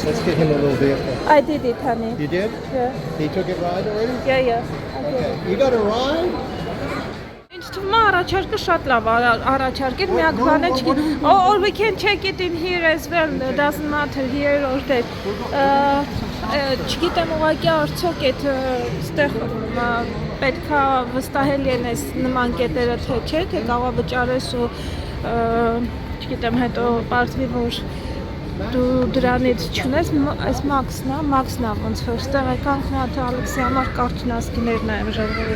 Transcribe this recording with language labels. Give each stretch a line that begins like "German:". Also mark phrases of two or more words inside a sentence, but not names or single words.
English: Let's get him a little vehicle. I did it, honey. You did? Yeah. He took it ride already? Yeah. Okay. You got a ride?
Armenian: Ինձ թվում է առաջարկը շատ լավ առաջարկել, միակ բանը չգիտեմ,
English: or we can check it in here as well, doesn't matter here or there,
Armenian: չգիտեմ ուղղակի արդյոք այդ ստեղ պետք է վստահել ենես նման կետերը թե չէ, թե կարող է վճարես ու չգիտեմ հետո պարզվի, որ դու դրանից չունես, այս մաքսն է, ոնց որ ստեղ եկանք մի հատ Ալեքսի համար կարթունասկիներ նայեմ ժողովուրդ,